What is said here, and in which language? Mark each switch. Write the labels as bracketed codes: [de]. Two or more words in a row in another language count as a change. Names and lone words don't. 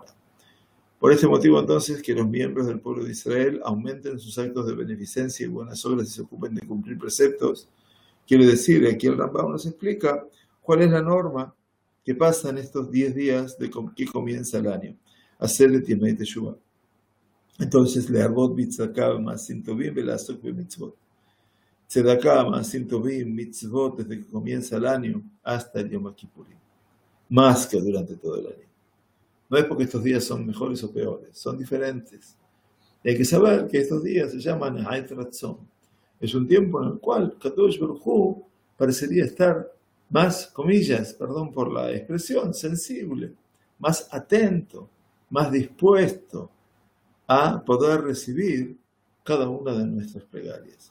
[es] Por este motivo, entonces, que los miembros del pueblo de Israel aumenten sus actos de beneficencia y buenas obras y se ocupen de cumplir preceptos. Quiere decir, aquí el Rambam nos explica cuál es la norma que pasa en estos 10 días de que comienza el año. Hacer de [he] ימי תשובה. Entonces, להרבות בצדקה מעשים טובים ולעסוק במצוות. צדקה מעשים טובים מצוות [es] desde que comienza el año hasta el Yom Kippurim. Más que durante todo el año. No es porque estos días son mejores o peores, son diferentes. Y hay que saber que estos días se llaman [he] העת רצון. [es] Es un tiempo en el cual [he] קדוש ברוך הוא [es] parecería estar más, comillas, perdón por la expresión, sensible, más atento, más dispuesto a poder recibir cada una de nuestras plegarias.